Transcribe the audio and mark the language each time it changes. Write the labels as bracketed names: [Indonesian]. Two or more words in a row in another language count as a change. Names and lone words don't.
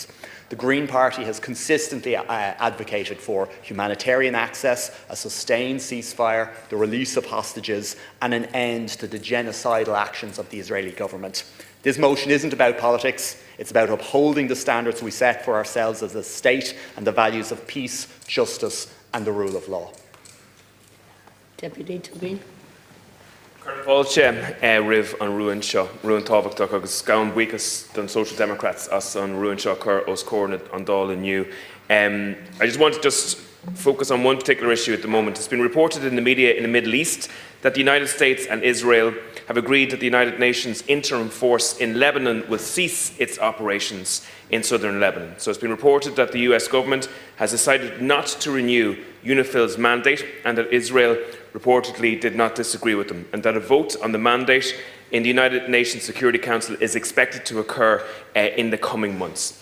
[English] The Green Party has consistently advocated for humanitarian access, a sustained ceasefire, the release of hostages, and an end to the genocidal actions of the Israeli government. This motion isn't about politics. It's about upholding the standards we set for ourselves as a state and the values of peace, justice and the rule of law. Deputy Tobin. [Irish] Fáilte rih an ruúin seo, ruúin tábhachtach agus gabhaim buíochas don Social Democrats as an ruúin seo chur os córa an dáil inniu. [English] I just want to focus on one particular issue at the moment. It's been reported in the media in the Middle East that the United States and Israel have agreed that the United Nations interim force in Lebanon will cease its operations in southern Lebanon. So it's been reported that the US government has decided not to renew UNIFIL's mandate, and that Israel reportedly did not disagree with them, and that a vote on the mandate in the United Nations Security Council is expected to occur in the coming months.